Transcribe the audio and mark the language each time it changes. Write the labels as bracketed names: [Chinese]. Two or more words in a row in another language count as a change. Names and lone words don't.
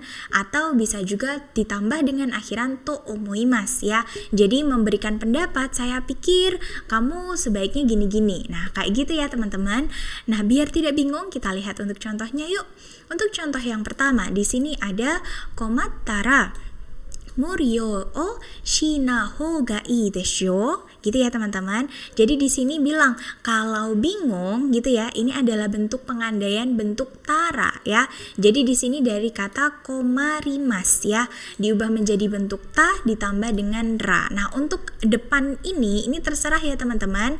[Indonesian] Atau bisa juga ditambah dengan akhiran [Japanese] と思います [Indonesian] ya. Jadi memberikan pendapat, saya pikir kamu sebaiknya gini-gini. Nah, kayak gitu ya, teman-teman. Nah, biar tidak bingung, kita lihat untuk contohnya yuk. Untuk contoh yang pertama, di sini ada [Japanese] 困ったら無理をしないほうがいいでしょう. [Indonesian] Gitu ya, teman-teman. Jadi di sini bilang kalau bingung gitu ya, ini adalah bentuk pengandaian bentuk tara ya. Jadi di sini dari kata komarimas ya, diubah menjadi bentuk ta ditambah dengan ra. Nah, untuk depan ini terserah ya, teman-teman.